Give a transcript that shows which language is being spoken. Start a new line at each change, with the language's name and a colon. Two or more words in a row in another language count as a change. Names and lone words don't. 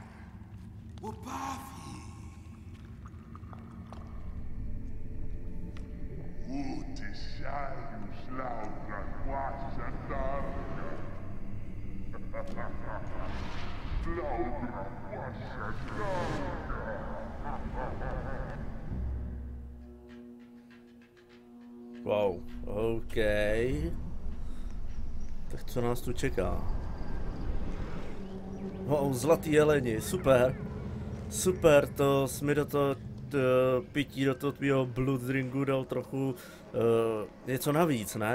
Czech: Upavi. Utisaius laudra quasa darga. Laudra quasa darga. Wow, OK. Tak co nás tu čeká? Wow, zlatý jeleni, super. Super, to jsi mi do toho pití, do toho tvýho
English: blood dringu
Czech: dal trochu něco navíc, ne?